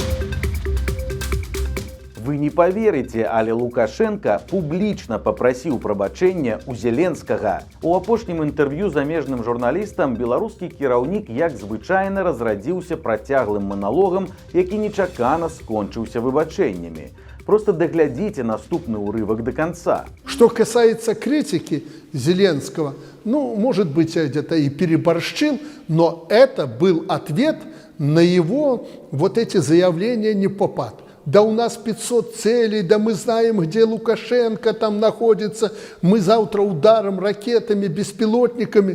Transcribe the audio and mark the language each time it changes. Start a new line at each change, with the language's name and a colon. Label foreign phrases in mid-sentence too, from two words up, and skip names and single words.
Belarusian: Вы не поверите, але Лукашенко публічна папрасіў прабачэння у Зеленскага. У апошнім інтэрв'ю замежным журналістам беларускі кіраўнік, як звычайна, разрадзіўся працяглым маналогам, які нечакана скончыўся выбачэннямі. Просто доглядите наступный урывок до конца.
Russian: Что касается критики Зеленского, может быть, я где-то и переборщил, но это был ответ на его вот эти заявления не попад. Да у нас 500 целей, да мы знаем, где Лукашенко там находится, мы завтра ударом, ракетами, беспилотниками.